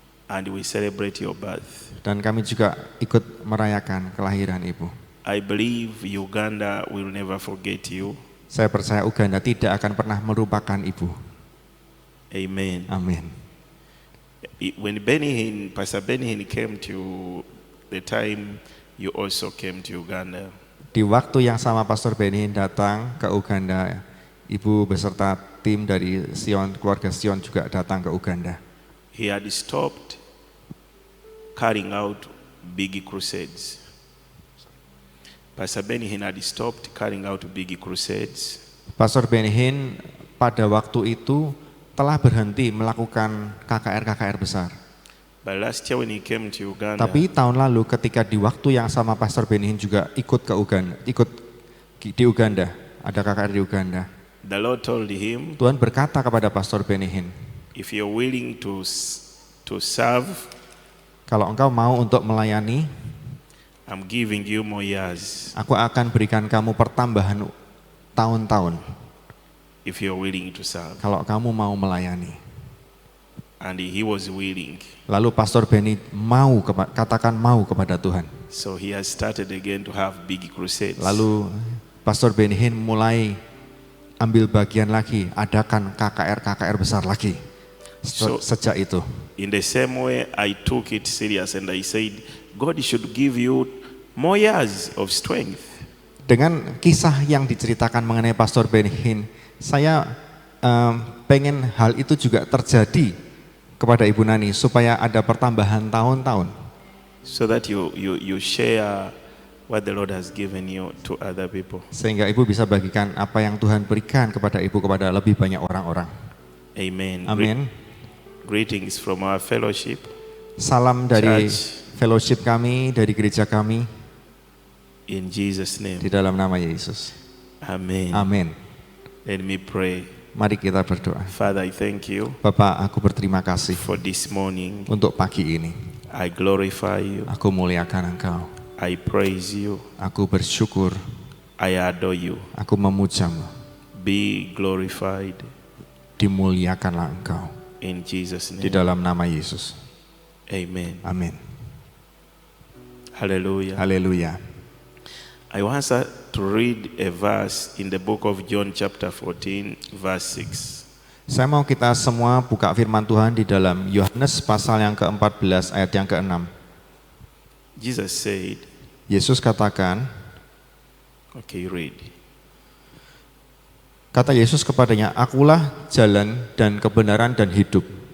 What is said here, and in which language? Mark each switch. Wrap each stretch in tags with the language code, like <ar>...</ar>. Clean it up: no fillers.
<en>and we celebrate your birth.</en> <id>dan kami juga ikut merayakan kelahiran Ibu.</id> <en>I believe Uganda will never forget you.</en> <id>Saya percaya Uganda tidak akan pernah melupakan Ibu.</id> <en>Amen.</en> <id>Amin.</id> <en>When Pastor Benny Hinn came to the time, you also came to Uganda.</en> <id>Di waktu yang sama Pastor Benny datang ke Uganda, Ibu beserta tim dari Sion, keluarga Sion juga datang ke Uganda.</id> <en>He had stopped carrying out big crusades. Pastor Benny Hinn had stopped carrying out big crusades.</en> <id>Pastor Benny Hinn pada waktu itu telah berhenti melakukan KKR besar.</id> <en>But last year when he came to Uganda,</en> <id>Tapi tahun lalu ketika di waktu yang sama Pastor Benny Hinn juga ikut ke Uganda, di Uganda, ada KKR di Uganda.</id> <en>the Lord told him,</en> <id>Tuhan berkata kepada Pastor Benny Hinn,</id> <en>if you're willing to serve,</en> <id>kalau engkau mau untuk melayani,</id> <en>I'm giving you more years.</en> <id>aku akan berikan kamu pertambahan tahun-tahun.</id> <en>If you're willing to serve.</en> <id>Kalau kamu mau melayani.</id> <en>And he was willing.</en> <id>Lalu Pastor Benny katakan mau kepada Tuhan.</id> <en>So he has started again to have big crusades.</en> <id>Lalu Pastor Benny Hinn mulai ambil bagian lagi, adakan KKR besar lagi. Sejak itu,</id> <en>In the same way, I took it serious and I said, God should give you more years of strength.</en> <id>dengan kisah yang diceritakan mengenai Pastor Ben Hinn, saya pengen hal itu juga terjadi kepada Ibu Nani supaya ada pertambahan tahun-tahun.</id> <en>So that you share what the Lord has given you to other people.</en> <id>Sehingga Ibu bisa bagikan apa yang Tuhan berikan kepada Ibu kepada lebih banyak orang-orang.</id> <en>Amen.</en> <id>Amin.</id> <en>Greetings from our fellowship.</en> <id>Salam dari</id> <en>Church.</en> <id>fellowship kami, dari gereja kami,</id> <en>In Jesus' name.</en> <id>di dalam nama Yesus.</id> <en>Amen.</en> <id>Amin.</id> <en>Let me pray.</en> <id>Mari kita berdoa.</id> <en>Father, I thank you</en> <id>Bapak, aku berterima kasih</id> <en>for this morning.</en> <id>untuk pagi ini.</id> <en>I glorify you.</en> <id>Aku muliakan Engkau.</id> <en>I praise you.</en> <id>Aku bersyukur.</id> <en>I adore you.</en> <id>Aku memujamu.</id> <en>Be glorified</en> <id>Dimuliakanlah Engkau.</id> <en>in Jesus'</en> <id>Di</id> <en>name.</en> <id>dalam nama Yesus.</id> <en>Amen.</en> <id>Amin.</id> <en>Hallelujah.</en> <id>Haleluya.</id> <en>I want us to read a verse in the book of John chapter 14 verse 6.</en> <id>Saya mau kita semua buka firman Tuhan di dalam Yohanes pasal yang ke-14 ayat yang ke-6.</id> <en>Jesus said,</en> <id>Yesus katakan,</id> <en>okay, read.</en> <id>kata Yesus kepadanya, akulah jalan dan kebenaran dan hidup.</id>